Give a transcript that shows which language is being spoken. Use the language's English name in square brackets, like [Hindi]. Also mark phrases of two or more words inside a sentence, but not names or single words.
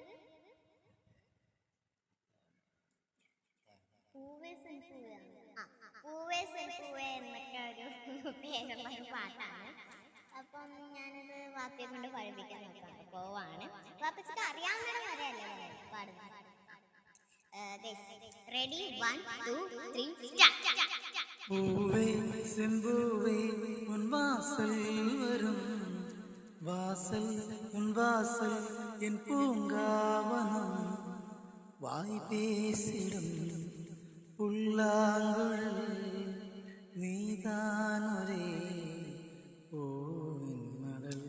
[Malayalam] പൂവേ സെൻപൂവേ എന്നൊക്കെ ഒരു പേരുള്ള ഒരു പാട്ടാണ്. അപ്പം ഞാനത് വാപ്പയെ കൊണ്ട് പഠിപ്പിക്കാൻ നോക്കാം പോവാണ്. വാപ്പച്ചിക്ക് അറിയാവുന്ന വരെയല്ലേ പാടുന്നത്. റെഡി, 1 2 3 സ്റ്റാർട്ട്. [Tamil] പൂവേ செம்பூவே உன் வாசல் வரும் வாசல் உன் வாசல் என் பூங்காவனம் வாய் பேசிடும் புல்லாங்குழல் நீதானொரே பூவின் மடல்.